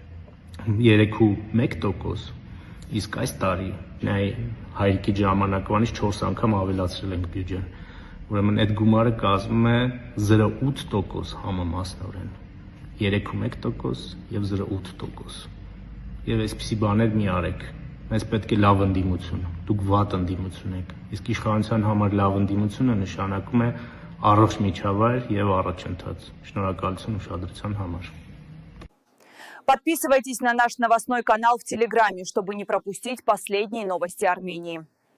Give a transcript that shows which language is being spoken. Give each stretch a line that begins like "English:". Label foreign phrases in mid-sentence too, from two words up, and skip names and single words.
Armenian: 3.1%, իսկ այս տարի նայ հայրիկի ժամանակվանից 4 անգամ ավելացրել ենք բյուջեն։ Ուրեմն այդ գումարը կազմում է 0.8% համամասնորեն, 3.1% եւ 0.8%։ Եվ այսպիսի բաներ մի արեք։ Մեզ պետք է լավ ընդդիմություն, դուք վատ ընդդիմություն եք, իսկ իշխանության համար լավ ընդդիմությունը նշանակում է առողջ միջավայր եւ առաջընթաց։ Շնորհակալություն ուշադրության համար։
Russian: Подписывайтесь на наш новостной канал в Телеграме, чтобы не пропустить последние новости Армении.